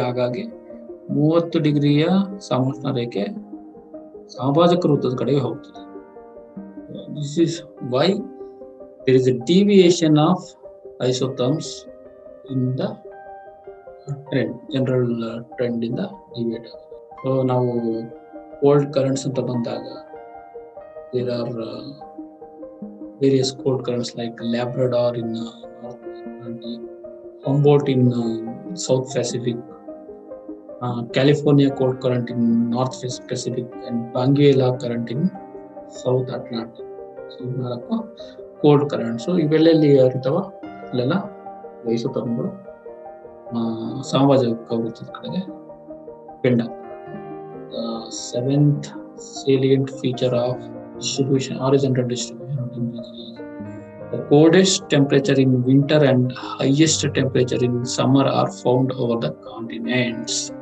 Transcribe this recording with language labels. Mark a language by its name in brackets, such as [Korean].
[Kannada] ಹಾಗಾಗಿ 30 ಡಿಗ್ರಿಯ ಸಮೋಷ್ಣ ರೇಖೆ ಸಾಮಾಜಿಕ ವೃತ್ತದ ಕಡೆಗೆ ಹೋಗ್ತದೆ. [English] this is why there is a deviation of isotherms in the trend, general trend [Kannada] ಇಂದ ಡಿವಿಯೇಟ್ ಆಗುತ್ತೆ. [English] so [Kannada] ನಾವು ಕೋಲ್ಡ್ ಕರೆಂಟ್ಸ್ ಅಂತ ಬಂದಾಗ [English] There are various cold currents like Labrador in North Atlantic, Humboldt in South Pacific, California cold current in North Pacific, and Benguela current in South Atlantic. So cold currents. [Kannada] So ಇವೆಲ್ಲಲ್ಲಿ ಇರ್ತಾವ ಅಲ್ಲೆಲ್ಲ ಐಸೋಥರ್ಮ್ಗಳು ಸಾಮಾಜಿಕ ವೃತ್ತದ ಕಡೆಗೆ bend ಆಗ್ತವೆ. [English] The seventh salient feature of distribution, horizontal distribution of temperature is the coldest temperature in winter and highest temperature in summer are found over the continents.